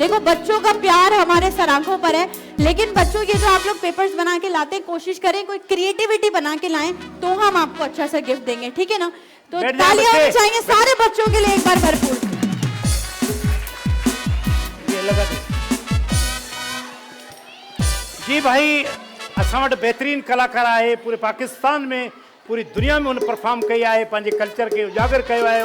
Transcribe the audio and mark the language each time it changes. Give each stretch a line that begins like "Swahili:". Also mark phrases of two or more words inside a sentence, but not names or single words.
Hindi: देखो बच्चों का प्यार हमारे सर आंखों पर है, लेकिन बच्चों के जो आप लोग पेपर्स बना के लाते हैं, कोशिश करें कोई क्रिएटिविटी बना के लाएं तो हम आपको अच्छा सा गिफ्ट देंगे, ठीक है ना? तो तालियां होनी चाहिए सारे बच्चों के लिए एक बार भरपूर। जी भाई,
Sindhi: असां वटि बेहतरीन कलाकार आहे पूरे पाकिस्तान में, पूरी दुनिया में उन परफॉर्म कई आहे, पंहिंजे कल्चर के उजागर कयो आहे।